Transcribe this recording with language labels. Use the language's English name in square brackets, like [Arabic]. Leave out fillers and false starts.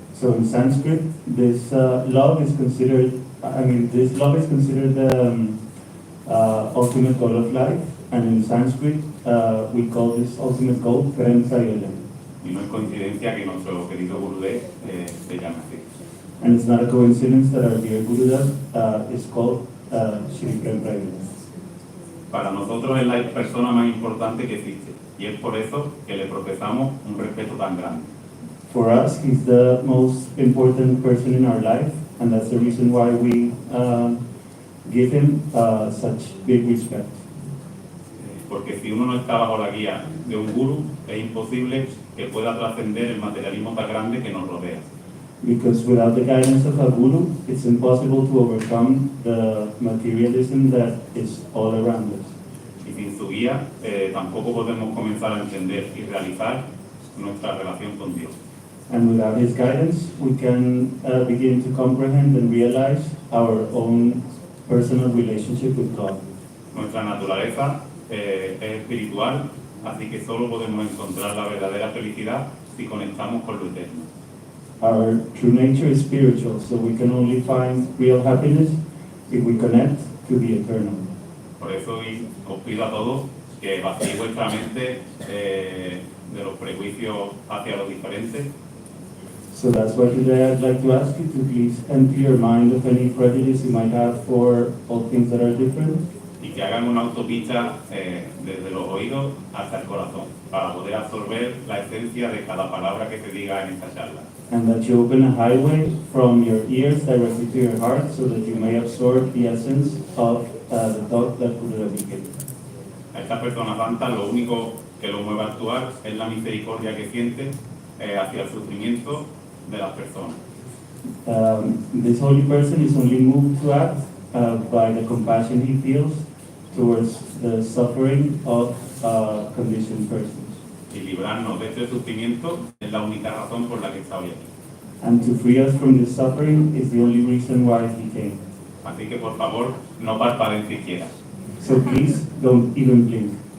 [English] So in Sanskrit, this love is considered, this love is considered the ultimate goal of life, and in Sanskrit, we call this ultimate goal Prem Prayoja. [Spanish] Y no es coincidencia que nuestro querido Gurudev se llame así. [English] And it's not a coincidence that our dear Gurudev is called Shri Prem Prayoja. [Spanish] Para nosotros es la persona más importante que existe, y es por eso que le profesamos un respeto tan grande. [English] For us, he's the most important person in our life, and that's the reason why we give him such big respect. [Spanish] Porque si uno no está bajo la guía de un guru, es imposible que pueda trascender el materialismo tan grande que nos rodea. [English] Because without the guidance of a guru, it's impossible to overcome the materialism that is all around us. [Spanish] Y sin su guía, tampoco podemos comenzar a entender y realizar nuestra relación con Dios. [English] And without his guidance, we can begin to comprehend and realize our own personal relationship with God. [Spanish] Nuestra naturaleza es espiritual, así que solo podemos encontrar la verdadera felicidad si conectamos con lo eterno. [English] Our true nature is spiritual, so we can only find real happiness if we connect to the eternal. [Spanish] Por eso os pido a todos que vacíen vuestra mente de los prejuicios hacia los diferentes. [English] So that's why today I'd like to ask you to please empty your mind of any prejudice you might have for all things that are different. [Spanish] Y que hagan una autopista desde los oídos hasta el corazón, para poder absorber la esencia de cada palabra que se diga en esta charla. [English] And that you open a highway from your ears directly to your heart so that you may absorb the essence of the thought that Buddha gave. [Spanish] A esta persona santa lo único que lo mueve a actuar es la misericordia que siente hacia el sufrimiento de las personas. [English] This holy person is only moved to act by the compassion he feels towards the suffering of conditioned persons. [Spanish] Y librarnos de este sufrimiento es la única razón por la que está hoy aquí. [English] And to free us from this suffering is the only reason why he came. [Spanish] Así que por favor, no parpadeen siquiera [English] So please don't even blink